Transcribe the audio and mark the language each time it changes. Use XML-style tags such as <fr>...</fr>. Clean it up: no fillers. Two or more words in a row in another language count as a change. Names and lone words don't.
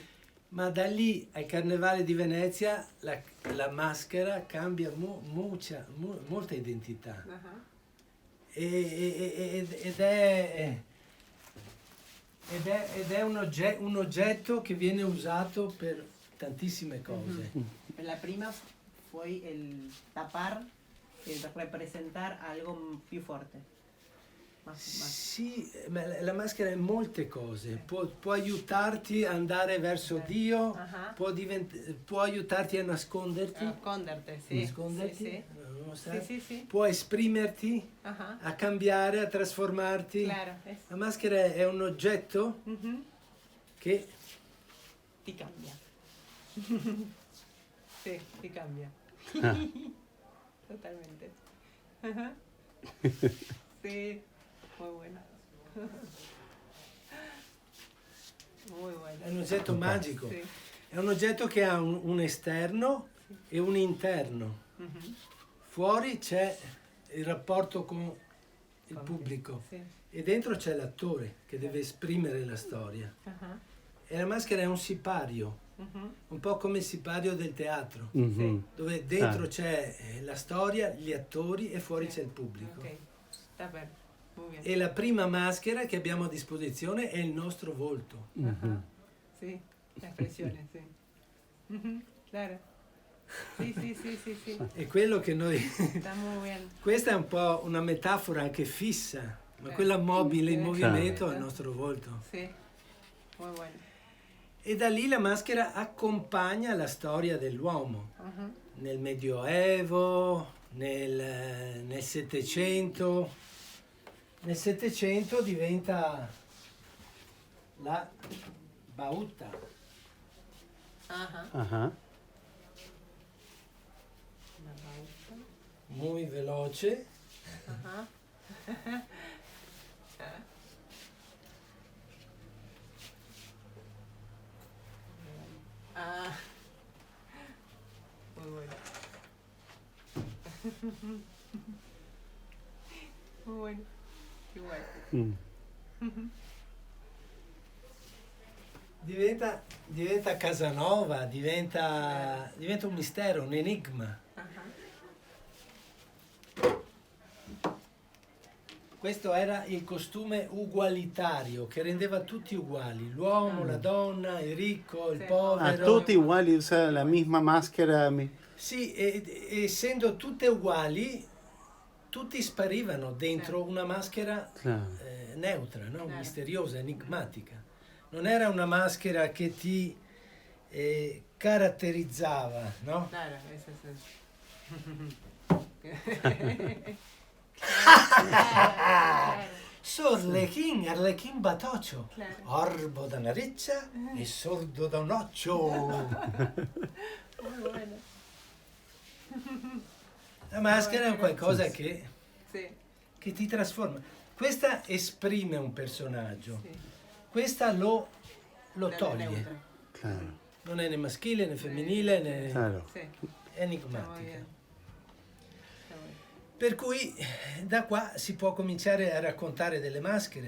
<it>Ma da lì al Carnevale di Venezia la maschera cambia molta identità. Ed è un oggetto che viene usato per tantissime cose. La prima</it> <es>fue el tapar, el representar algo</es> <it>più forte. Sì, ma la maschera è molte cose, può aiutarti ad andare verso Dio, può aiutarti a nasconderti, Nasconderti, sì. Può esprimerti, a cambiare, a trasformarti.</it> <es>Claro,</es> <it>La maschera è un oggetto che ti cambia. Sì, ti cambia.</it> <es>Totalmente. Sí, muy bueno. Muy bueno.</es> <it>è un oggetto magico, Sì. è un oggetto che ha un esterno e un interno. Fuori c'è il rapporto con il pubblico Sì. e dentro c'è l'attore che deve esprimere la storia. E la maschera è un sipario, un po' come il sipario del teatro, dove dentro c'è la storia, gli attori e fuori c'è il pubblico. Ok, sta bene,</it> <es>muy bien.</es> <it>E la prima maschera che abbiamo a disposizione è il nostro volto. Sì, l'espressione, sì. Claro. Sì. È quello che noi...</it> <es>Sta muy bien.</es> <it>Questa è un po' una metafora anche fissa, ma quella mobile in movimento è il nostro volto. Sì,</it> <es>muy bueno.</es> <it>E da lì la maschera accompagna la storia dell'uomo. Nel Medioevo, nel Settecento. Nel Settecento diventa la bauta.</it> <es>Muy veloce. Muy bueno. Muy bueno. Qué guay.</es> <it>Diventa Casanova, diventa un mistero, un enigma. Questo era il costume ugualitario che rendeva tutti uguali, l'uomo, la donna, il ricco, il povero. Tutti uguali,</it> <es>usa la misma</es> <it>maschera. Sì, essendo tutte uguali, tutti sparivano dentro una maschera neutra, no? Misteriosa, enigmatica. Non era una maschera che ti caratterizzava, no?</it> <es>Claro, eso es.</es> <it>Arlecchín Batoccio, orbo da una riccia e sordo da un occhio.</it> <es>Muy bueno.</es> <it>La maschera è un qualcosa che Sì. ti trasforma. Questa esprime un personaggio, questa lo toglie.</it> <es>Claro.</es> <it>Non è né maschile né femminile né</it> <es>Claro.</es> <it>enigmatica. Per cui da qua si può cominciare a raccontare delle maschere.</it>